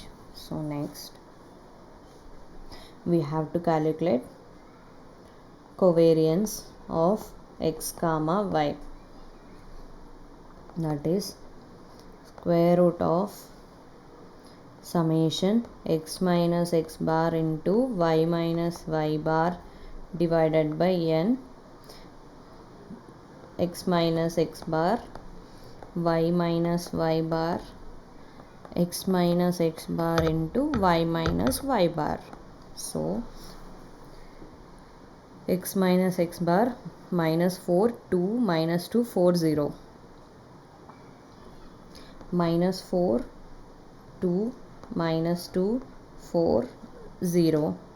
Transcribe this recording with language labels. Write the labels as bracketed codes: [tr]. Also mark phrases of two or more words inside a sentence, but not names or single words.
[en] So next we have to calculate covariance of x comma y, that is square root of summation x minus x bar into y minus y bar divided by n, x minus x bar, y minus y bar, x minus x bar into y minus y bar. So x minus x bar, minus 4, 2, minus 2, 4, 0, minus 4, 2, minus 2, 4, 0.